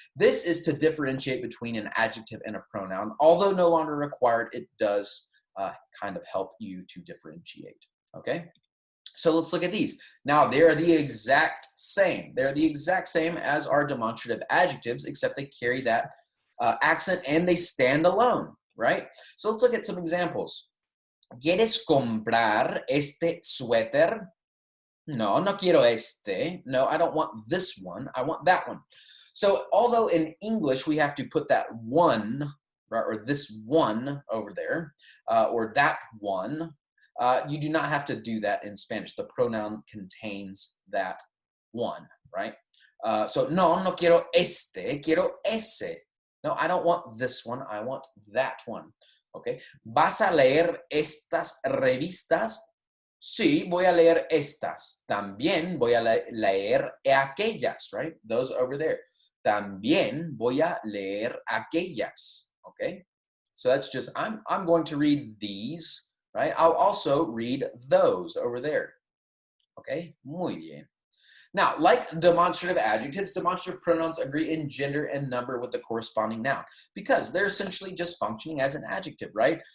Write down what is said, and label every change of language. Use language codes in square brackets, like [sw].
[en] This is to differentiate between an adjective and a pronoun. Although no longer required, it does kind of help you to differentiate, okay? So let's look at these. Now, they're the exact same. They're the exact same as our demonstrative adjectives, except they carry that accent and they stand alone, right? So let's look at some examples. [es] ¿Quieres comprar este suéter? No, no quiero este. [en] No, I don't want this one. I want that one. So although in English we have to put that one, right, or this one over there, or that one, you do not have to do that in Spanish. The pronoun contains that one, right? So [es] no, no quiero este, quiero ese. [en] No, I don't want this one. I want that one. Okay. [es] ¿Vas a leer estas revistas? Sí, voy a leer estas. También voy a leer aquellas, right? [en] Those over there. [es] También voy a leer aquellas. Okay. [en] So that's just, I'm going to read these, right? I'll also read those over there. Okay. [es] Muy bien. [en] Now, like demonstrative adjectives, demonstrative pronouns agree in gender and number with the corresponding noun because they're essentially just functioning as an adjective, right?